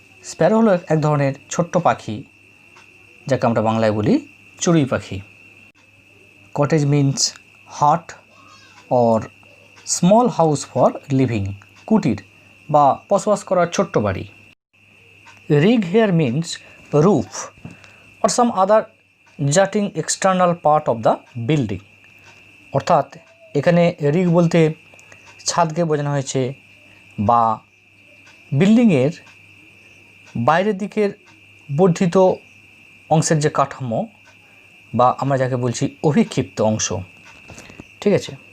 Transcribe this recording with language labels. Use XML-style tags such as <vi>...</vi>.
<bn>Sparrow হলো এক ধরনের ছোট্ট পাখি, যাকে আমরা বাংলায় বলি চড়ুই পাখি।</bn> <en>cottage means hut or small house for living,</en> <bn>কুটির বা বসবাস করার ছোট্ট বাড়ি।</bn> <en>Rig hair means roof or some other jutting external part of the building।</en> <bn>অর্থাৎ এখানে রিগ বলতে ছাদকে বোঝানো হয়েছে বা বিল্ডিংয়ের বাইরের দিকের বর্ধিত অংশের যে কাঠামো বা আমরা যাকে বলছি অভিক্ষিপ্ত অংশ, ঠিক আছে।</bn>